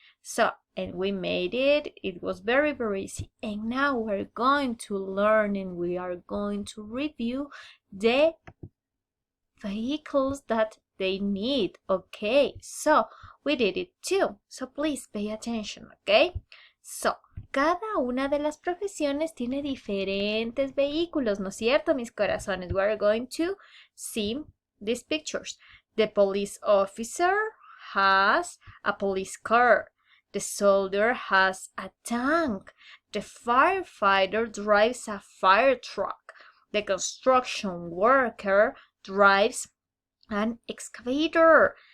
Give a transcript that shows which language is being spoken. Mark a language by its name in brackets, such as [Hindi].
[English] So, and we made it. It was very, very easy. And now we're going to learn and we are going to review the vehicles that they need, okay? So, we did it too. So, please pay attention, okay? [Spanish] So, cada una de las profesiones tiene diferentes vehículos, ¿no es cierto, mis corazones? [English] We're going to see these pictures. The police officer has a police car. The soldier has a tank. The firefighter drives a fire truck. The construction worker drives an excavator.